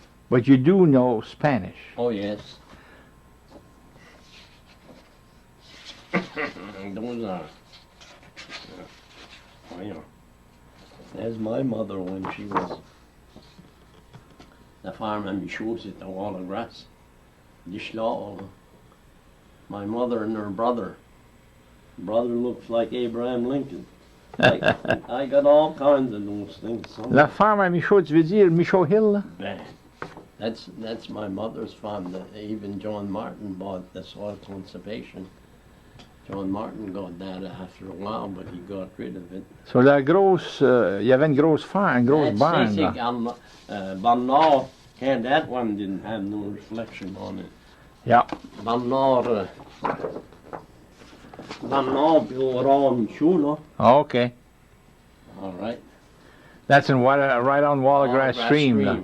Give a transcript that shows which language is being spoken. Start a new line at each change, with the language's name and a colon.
English: But you do know Spanish. Oh, yes. Those are.
French: Voyons.
English: There's my mother when she was.
French: La farm à Michaud, c'était Watergrass. Dishlall.
English: My mother and her brother. Brother looks like Abraham Lincoln. I got all kinds of those things.
French: La farm à Michaud, tu veux dire Michaud Hill, là?
English: Ben, that's my mother's farm. That even John Martin bought the soil conservation. John Martin got that after a while, but he got rid of it.
French: So la grosse, il y avait une grosse farm, une grosse barn, là.
English: Bernard, that one didn't have no reflection on it. Yeah. Bernard built around Michaud. Oh, okay. All right. That's in right on Watergrass Stream.